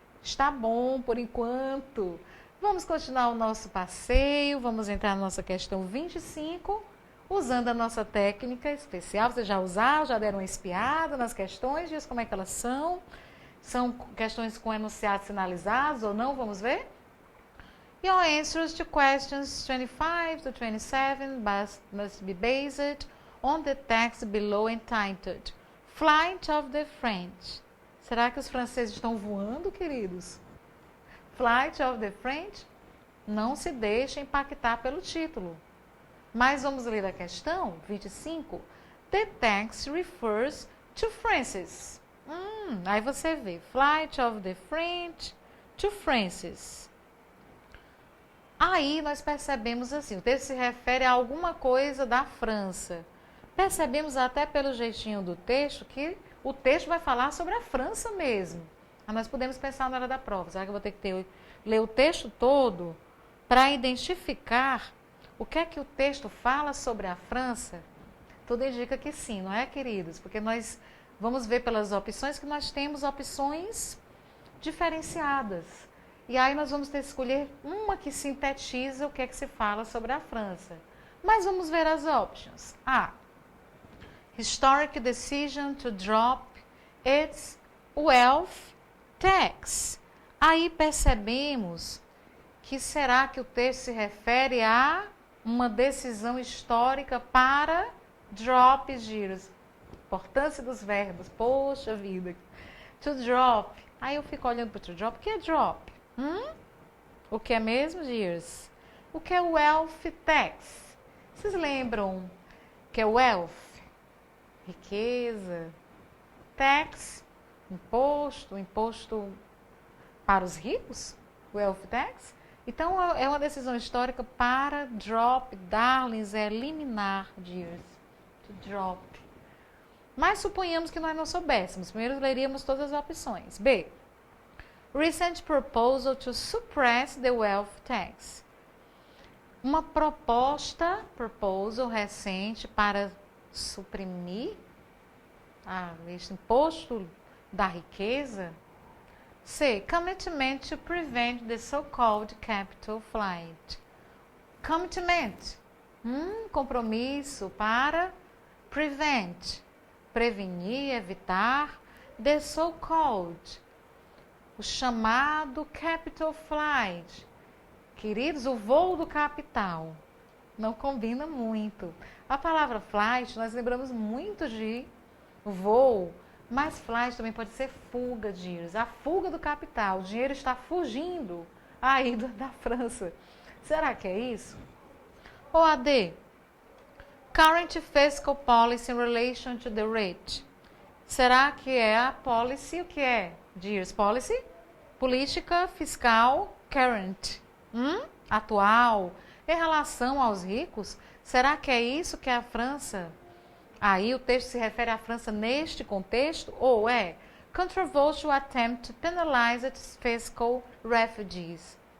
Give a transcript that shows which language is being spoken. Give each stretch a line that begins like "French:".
Portuguese: Está bom por enquanto. Vamos continuar o nosso passeio, vamos entrar na nossa questão 25, usando a nossa técnica especial. Vocês já usaram, já deram uma espiada nas questões, diz como é que elas são. São questões com enunciados sinalizados ou não? Vamos ver?
English: Your answers to questions 25 to 27 must be based on the text below entitled Flight of the French.
Portuguese: Será que os franceses estão voando, queridos?
English: Flight of the French?
Portuguese: Não se deixe impactar pelo título. Mas vamos ler a questão 25.
English: The text refers to Francis.
Portuguese: Aí você vê,
English: Flight of the French
Portuguese: to Francis. Aí nós percebemos assim, o texto se refere a alguma coisa da França. Percebemos até pelo jeitinho do texto que o texto vai falar sobre a França mesmo. Aí nós podemos pensar na hora da prova. Será que eu vou ter que ler o texto todo para identificar o que é que o texto fala sobre a França? Tudo indica que sim, não é, queridos? Porque nós vamos ver pelas opções que nós temos opções diferenciadas. E aí nós vamos ter que escolher uma que sintetiza o que é que se fala sobre a França. Mas vamos ver as opções. A.
English: Historic decision to drop its wealth tax.
Portuguese: Aí percebemos que será que o texto se refere a uma decisão histórica para drop, giros. Importância dos verbos. Poxa vida. To drop. Aí eu fico olhando para o to drop. O que é drop? O que é mesmo, dears? O que é wealth tax? Vocês lembram que é wealth? Riqueza. Tax, imposto para os ricos? Wealth tax? Então, é uma decisão histórica para drop, darlings, é eliminar, dears. To drop. Mas suponhamos que nós não soubéssemos. Primeiro leríamos todas as opções. B.
English: Recent proposal to suppress the wealth tax.
Portuguese: Uma proposta, proposal recente para suprimir este imposto da riqueza. C.
English: Commitment to prevent the so-called capital flight.
Portuguese: Commitment, compromisso para prevent, prevenir, evitar,
English: the so-called,
Portuguese: o chamado capital flight. Queridos, o voo do capital. Não combina muito. A palavra flight, nós lembramos muito de voo, mas flight também pode ser fuga, dears. A fuga do capital. O dinheiro está fugindo aí da França. Será que é isso? Ou a D?
English: Current fiscal policy in relation to the rate.
Portuguese: Será que é a policy? O que é, dears? Policy? Política fiscal current. Atual. Em relação aos ricos, será que é isso que é a França? Aí o texto se refere à França neste contexto? Ou é
English: controversial attempt to penalize its fiscal refugees.